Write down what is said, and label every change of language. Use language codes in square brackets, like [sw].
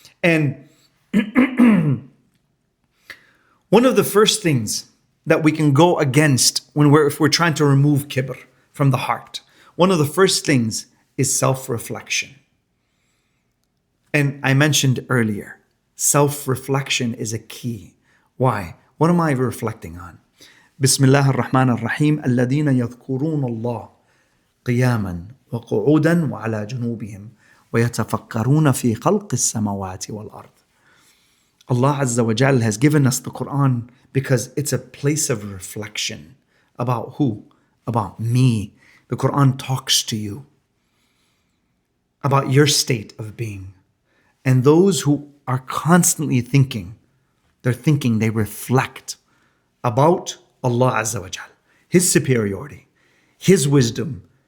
[en] And one of the first things that we can go against if we're trying to remove kibr from the heart, one of the first things is self-reflection. And I mentioned earlier, self-reflection is a key. Why? What am I reflecting on? Bismillah ar-Rahman ar-Rahim. [ar] الذين يذكرون الله قياما وقعودا وعلى جنوبهم ويتفكرون في خلق السماوات والأرض. [en] Allah Azza wa Jal has given us the Quran because it's a place of reflection. About who? About me. The Quran talks to you about your state of being. And those who are constantly thinking, they reflect about Allah Azza wa Jal, His superiority, His wisdom.